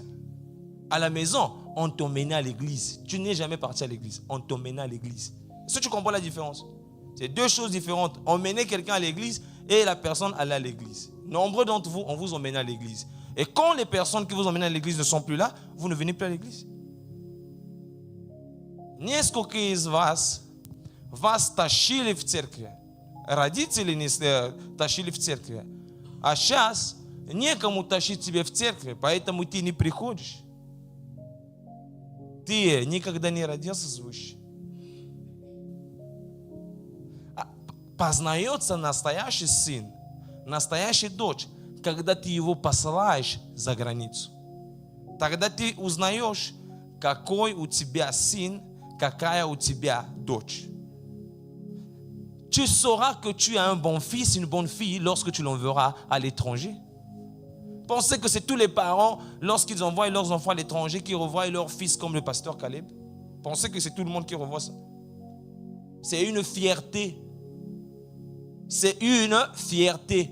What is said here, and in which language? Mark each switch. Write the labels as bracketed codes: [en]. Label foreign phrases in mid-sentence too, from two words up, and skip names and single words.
[fr] À la maison, on t'emmenait à l'église. Tu n'es jamais parti à l'église. On t'emmenait à l'église. Est-ce que tu comprends la différence? C'est deux choses différentes. Emmener quelqu'un à l'église et la personne aller à l'église. Nombreux d'entre vous, on vous emmène à l'église. Et quand les personnes qui vous emmènent à l'église ne sont plus là, vous ne venez plus à l'église. [ru] Несколько из вас тащили в церкви. Родители не тащили в церкви. А сейчас некому тащить тебя в церкви, поэтому ты не приходишь. Ты никогда не родился свыше. Познается настоящий сын, настоящая дочь, когда ты его посылаешь за границу. Тогда ты узнаешь, какой у тебя сын, какая у тебя дочь. [fr] Tu sauras que tu as un bon fils, une bonne fille lorsque tu l'enverras à l'étranger. Pensez que c'est tous les parents, lorsqu'ils envoient leurs enfants à l'étranger, qui revoient leur fils comme le pasteur Caleb. Pensez que c'est tout le monde qui revoit ça. C'est une fierté. C'est une fierté.